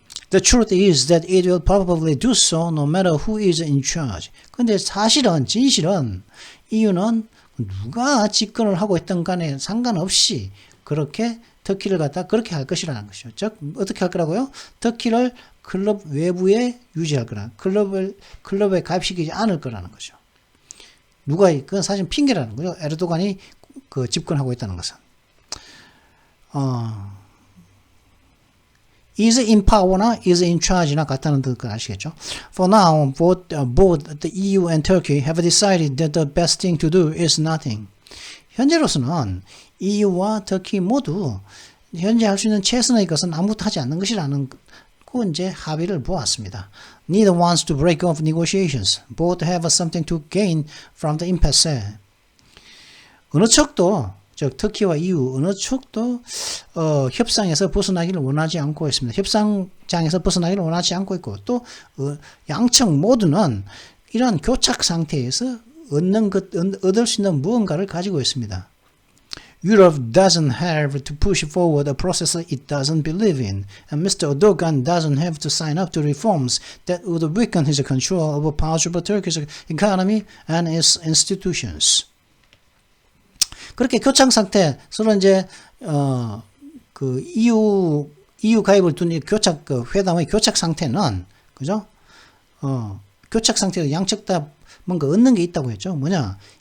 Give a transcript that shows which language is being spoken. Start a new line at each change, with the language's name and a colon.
English: The truth is that it will probably do so no matter who is in charge.
Korean: 근데 진실은 EU는 누가 집권을 하고 있던 간에 상관없이 그렇게 터키를 갖다 그렇게 할 것이라는 것이죠. 즉 어떻게 할 거라고요? 터키를 클럽 외부에 유지할 거라. 클럽에 가입시키지 않을 거라는 거죠. 그건 사실 핑계라는 거죠. 에르도간이 그 집권하고 있다는 것은.
English: is in power나 is in charge나
Korean: 같다는 뜻을 아시겠죠?
English: For now, both the EU and Turkey have decided that the best thing to do is nothing.
Korean: 현재로서는 EU와 터키 모두 현재 할 수 있는 최선의 것은 아무것도 하지 않는 것이라는 그 이제 합의를 보았습니다.
English: Neither wants to break off negotiations. Both have something to gain from the impasse.
Korean: 어느 측도 즉 터키와 EU 어느 쪽도 협상에서 벗어나기를 원하지 않고 있습니다. 협상장에서 벗어나기를 원하지 않고 있고 또 양측 모두는 이러한 교착 상태에서 얻을 수 있는 무언가를 가지고 있습니다.
English: Europe doesn't have to push forward a process it doesn't believe in, and Mr. Erdogan doesn't have to sign up to reforms that would weaken his control over parts of Turkey's economy and its institutions.
Korean: 그렇게 교착 상태, 서로 이제, 그 EU 가입을 둔 회담의 교착 상태는, 그죠? 교착 상태에서 양측 다 뭔가 얻는 게 있다고 했죠. 뭐냐?